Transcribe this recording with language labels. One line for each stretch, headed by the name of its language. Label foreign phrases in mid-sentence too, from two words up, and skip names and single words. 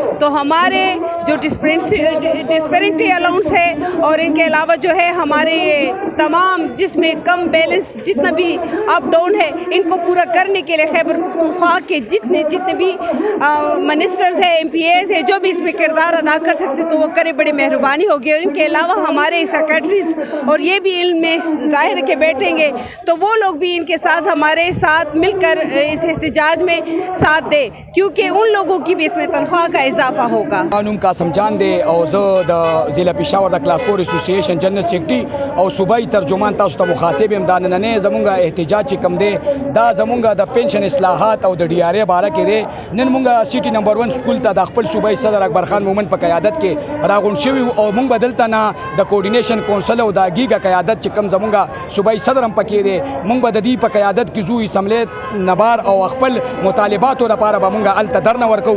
Urdu: تو ہمارے جو
English: disparity allowance
Urdu: ہے اور ان کے علاوہ جو ہے ہمارے یہ تمام جس میں کم بیلنس جتنا بھی
English: up down
Urdu: ہے ان کو پورا کرنے کے لیے خیبر پختونخوا کے جتنے بھی منسٹرز ہیں، ایم پی ایز ہیں، جو بھی اس میں کردار ادا کر سکتے تو وہ کرے، بڑی مہربانی ہوگی. اور ان کے علاوہ ہمارے سیکرٹریز اور یہ بھی ان میں ظاہر کے بیٹھیں گے تو وہ لوگ بھی ان کے ساتھ ہمارے ساتھ مل کر اس احتجاج میں ساتھ دے کیونکہ ان لوگوں کی بھی اس میں تنخواہ کا اضافہ ہوگا.
Pashto: نوم قاسم جان دی او زه د ضلع پېښور د
English: class 4 association general secretary
Pashto: او صوبایي ترجمان تاسو ته مخاطب یم. دا نننې زمونږ احتجاج چې کوم دی دا زمونږ د پنشن اصلاحات او د ډي آر اې باره کې دی. نن مونږ سیټي نمبر 1 سکول ته د خپل صوبایي صدر اکبر خان مومن په قیادت کې راغونډ شوي او مونږ به دلته نه د
English: coordination council
Pashto: او د ګیګا قیادت چې کوم زمونږ صوبایي صدر هم پکې دی مونږ به د دې په قیادت کې ځو اسمبلی نبار او خپل مطالباتو لپاره به مونږ هلته درنه ورکوو.